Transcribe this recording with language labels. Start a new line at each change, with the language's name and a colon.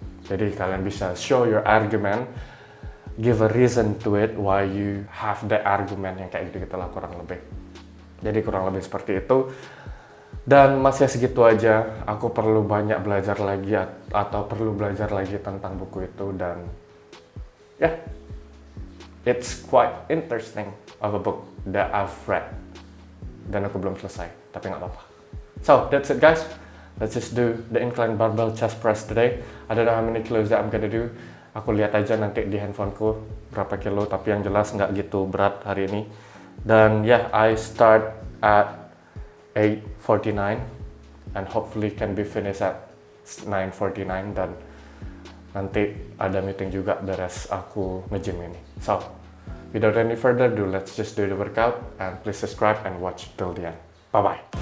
Indonesian: Jadi kalian bisa
English: show your argument, give a reason to it why you have the argument,
Indonesian: yang kayak gitu lah kurang lebih. Jadi kurang lebih seperti itu. Dan masih segitu aja. Aku perlu banyak belajar lagi, atau perlu belajar lagi tentang buku itu.
English: Dan yeah, it's quite interesting of a book that I've read.
Indonesian: Dan aku belum selesai, tapi nggak apa-apa.
English: So that's it guys. Let's just do the incline barbell chest press today. I don't know how many kilos that I'm gonna do.
Indonesian: Aku lihat aja nanti di handphoneku berapa kilo, tapi yang jelas nggak gitu berat hari ini.
English: Dan yeah, I start at 8:49 and hopefully can be finished at 9:49. Dan
Indonesian: nanti ada meeting juga beres aku nge-gym ini.
English: So, without any further ado, let's just do the workout, and please subscribe and watch till the end. Bye-bye.